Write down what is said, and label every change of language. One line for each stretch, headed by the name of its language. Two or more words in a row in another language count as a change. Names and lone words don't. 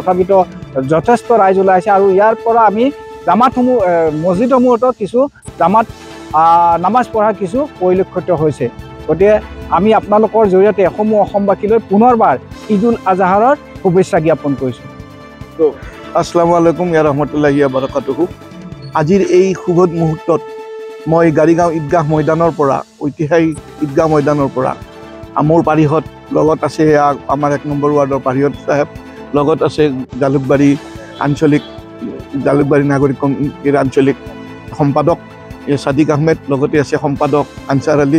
Assamese: তথাপিতো যথেষ্ট ৰাইজ ওলাইছে আৰু ইয়াৰ পৰা আমি জামাতসমূহ মছজিদসমূহতো কিছু জামাত নামাজ পঢ়া কিছু পৰিলক্ষিত হৈছে. গতিকে আমি আপোনালোকৰ জৰিয়তে সমূহ অসমবাসীলৈ পুনৰবাৰ ঈদুল আজহাৰৰ শুভেচ্ছা জ্ঞাপন কৰিছোঁ.
Arabic: السلام عليكم يا رحمة الله وبركاته.
Assamese: আজিৰ এই শুভ মুহূৰ্তত মই গাড়ীগাঁও ঈদগাহ ময়দানৰ পৰা ঐতিহাসিক ঈদগাহ ময়দানৰ পৰা মোৰ পাৰিহত লগত আছে আমাৰ 1 নম্বৰ ৱাৰ্ডৰ পাৰিহত সাহেব, লগত আছে জালুকবাৰী নাগৰিক কমিটিৰ আঞ্চলিক সম্পাদক সাদিক আহমেদ, লগতে আছে সম্পাদক আনচাৰ আলী.